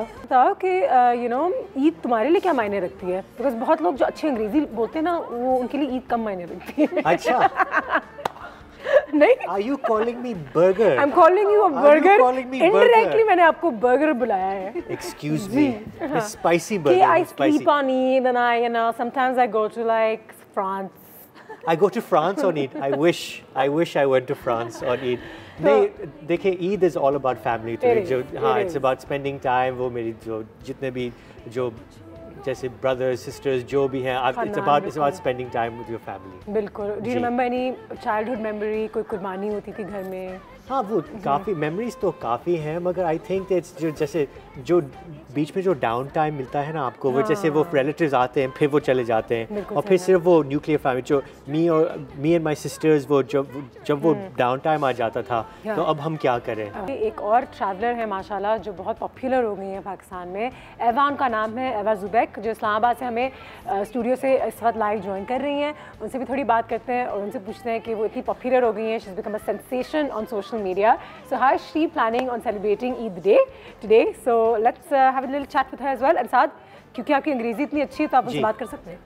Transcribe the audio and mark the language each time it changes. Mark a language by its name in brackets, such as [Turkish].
[Hindi] बताओ कि [English] you know [Hindi] Eid तुम्हारे लिए क्या मायने रखती है? बिकॉज बहुत लोग जो अच्छी अंग्रेजी बोलते हैं ना, वो उनके लिए ईद कम मायने रखती है। अच्छा नहीं, [English] Are you calling me burger? I'm calling you a burger. [Hindi] Indirectly मैंने आपको burger बुलाया है। [English] Excuse me, spicy burger. I sleep on Eid and I sometimes I go to like France. I go to France on Eid. I wish I went to France on Eid. [Hindi] नहीं, देखिए, [English] Eid is all about family. [Hindi] तो जो हाँ, [English] it's about spending time. [Hindi] वो मेरी जो जितने भी जो [English] जैसे brothers, sisters, [Hindi] जो भी हैं, [English] it's about spending time with your family. [Hindi] बिल्कुल. [English] Do you remember any childhood memory? [Hindi] कोई कुर्बानी होती थी घर में? हाँ, वो काफ़ी memories तो काफ़ी हैं, मगर [English] I think it's [Hindi] जो बीच में जो डाउन टाइम मिलता है ना आपको, वो जैसे वो relatives आते हैं, फिर वो चले जाते हैं, और फिर सिर्फ वो न्यूक्लियर फैमिली जो [English] me and my sisters, [Hindi] वो जब वो डाउन टाइम आ जाता था, तो अब हम क्या करें? एक और ट्रैवलर है माशाल्लाह जो बहुत पॉपुलर हो गई है पाकिस्तान में, एवा उनका नाम है, एवा जुबैक, जो इस्लामाबाद से हमें स्टूडियो से इस वक्त लाइव ज्वाइन कर रही हैं. उनसे भी थोड़ी बात करते हैं और उनसे पूछते हैं कि वो इतनी पॉपुलर हो गई हैं, [English] She has become a sensation on social media. So how is she planning on celebrating Eid Day today? So let's have a little chat with her as well. [Hindi] And Saad, क्योंकि आपकी अंग्रेजी इतनी अच्छी है तो आप उनसे बात कर सकते हैं.